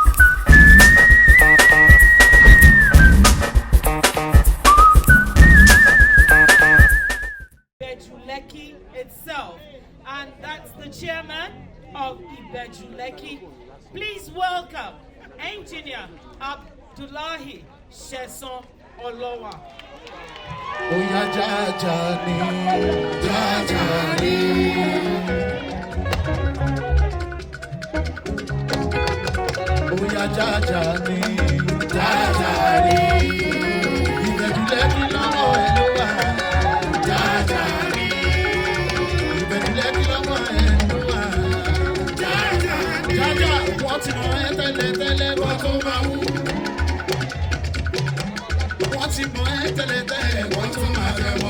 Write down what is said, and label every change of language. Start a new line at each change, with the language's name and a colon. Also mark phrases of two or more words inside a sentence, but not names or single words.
English: Ibeju Lekki itself, and that's the chairman of Ibeju Lekki. Please welcome Engineer Abdullahi Sheson Olowa.
Yoruba: Oya jajani, jajani. Oya jajani, jajani. Ibeju Lekki lọ́wọ́ ẹ̀ ló wà. Jajani. Ibeju Lekki lọ́wọ́ ẹ̀ ló wà. Jajani. Jaja, wọ́n ti mọ ẹ́ tẹ́lẹ̀ wọ́n tó máa wú. Wọ́n ti mọ ẹ́ tẹ́lẹ̀ wọ́n tó máa fẹ́ wọ́n.